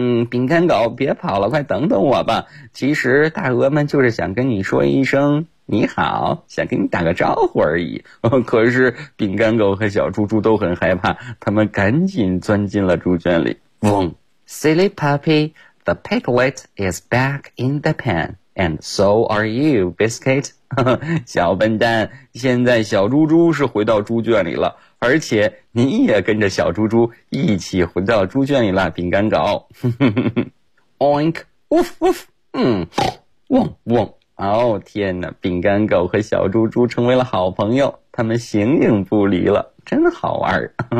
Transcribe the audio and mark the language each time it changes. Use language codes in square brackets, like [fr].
[zh] 饼干狗，别跑了，快等等我吧。其实大鹅们就是想跟你说一声你好，想跟你打个招呼而已。可是饼干狗和小猪猪都很害怕，他们赶紧钻进了猪圈里。 [en] 嗡 ，Silly puppy, the piglet is back in the pen, and so are you, Biscuit. [zh] 小笨蛋，现在小猪猪是回到猪圈里了。而且你也跟着小猪猪一起回到猪圈里了，饼干狗。 Oink, woof, woof, 汪汪。哦，天哪，饼干狗和小猪猪成为了好朋友，他们形影不离了，真好玩。